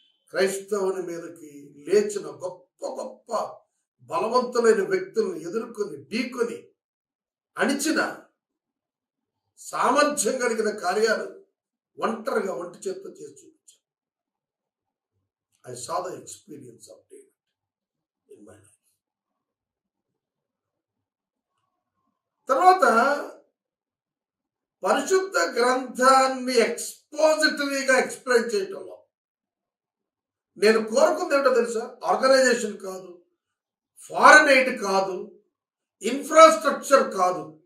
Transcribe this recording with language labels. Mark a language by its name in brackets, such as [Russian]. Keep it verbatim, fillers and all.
[Telugu] క్రైస్తవుని మీదకి లేచిన గొప్ప గొప్ప బలవంతులైన వ్యక్తులను ఎదుర్కొని, ఢీకొని, అణిచిన సామర్థ్యం కలిగిన కార్యాలు ఒంటరిగా ఒంటి చేత్తో చేసి చూపించాను. [English] I saw the experience of David in my life. [Telugu] తర్వాత పరిశుద్ధ గ్రంథాన్ని ఎక్స్పోజిటరీగా ఎక్స్ప్లెయిన్ చేయటంలో నేను కోరుకుంది ఏంటో తెలుసా? ఆర్గనైజేషన్ కాదు, ఫారెన్ ఎయిడ్ కాదు, ఇన్ఫ్రాస్ట్రక్చర్ కాదు.